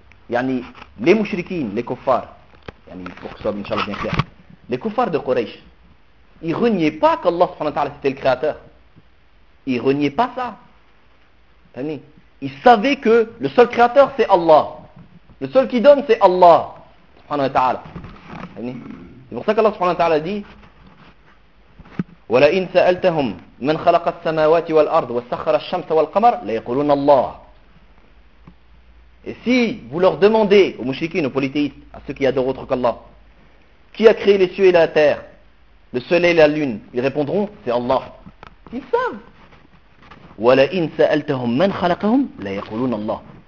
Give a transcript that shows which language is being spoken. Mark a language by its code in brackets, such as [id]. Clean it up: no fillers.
[fr] Yani, les mushrikines, les kuffars, yani, pour que ce soit inchallah bien clair, les kuffars de Quraysh, ils reniaient pas qu'Allah subhanahu wa ta'ala c'était le créateur. Ils reniaient pas ça. Yani, ils savaient que le seul créateur, c'est Allah. Le seul qui donne, c'est Allah, subhanahu wa ta'ala. C'est pour ça [ar] qu'Allah subhanahu wa ta'ala dit وَلَئِنْ سَأَلْتَهُمْ مَنْ خَلَقَ السَّمَاوَاتِ وَالْأَرْضِ وَسَخَّرَ الشَّمْسَ وَالْقَمَرِ لَيَقُولُونَ اللَّهِ. [fr] Et si vous leur demandez, aux mushrikines, aux polythéistes, à ceux qui adorent autre qu'Allah, qui a créé les cieux et la terre, le soleil et la lune, ils répondront, c'est Allah. Ils savent. [ar] وَلَئِنْ سَأَلْتَهُمْ مَنْ خَلَقَهُمْ لَيَقُولُونَ اللَّهِ.